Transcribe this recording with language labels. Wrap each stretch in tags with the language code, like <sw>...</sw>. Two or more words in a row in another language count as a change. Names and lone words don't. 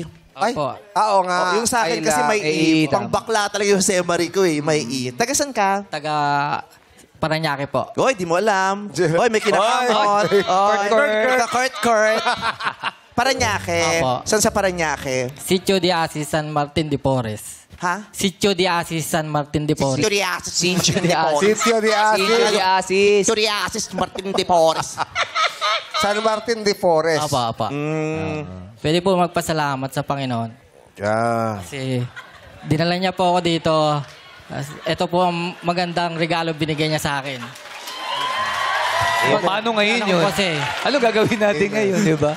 <tl>Ay, Oo nga. yung sa akin kasi may I. Pang bakla talaga yung Jose Maria ko eh. May I. Taga saan ka? Taga Paranaque po. Hoy, di mo alam. Hoy, may kinakamot. Kurt. Paranaque. Opo. Saan sa Paranaque? Sitio de Asis San Martin de Porres. Ha? Sitio de Asis San Martin de Porres. Turiasis. Sitio de Asis. Turiasis Martin de Porres. San Martin de Forest. Apa. Pwede po magpasalamat sa Panginoon. Yeah. Kasi dinala niya po ako dito. Ito po ang magandang regalo binigay niya sa akin. Paano ngayon yun? Kasi Ano gagawin natin ngayon, di ba?</tl>